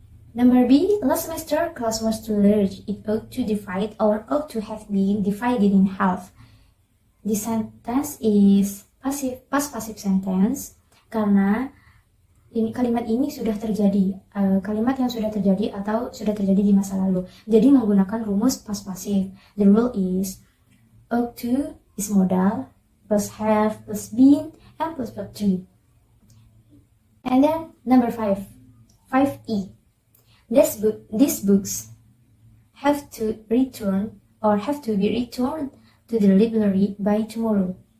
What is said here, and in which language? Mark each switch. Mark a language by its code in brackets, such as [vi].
[en] Number B, last semester class was too large. It ought to divide or ought to have been divided in half. This sentence is past passive sentence [id] karena kalimat ini sudah terjadi, kalimat yang sudah terjadi atau sudah terjadi di masa lalu. Jadi menggunakan rumus past passive. [en] The rule is ought to is modal plus have plus been and plus verb 3. And then number 5E. These books have to return or have to be returned to the library by tomorrow.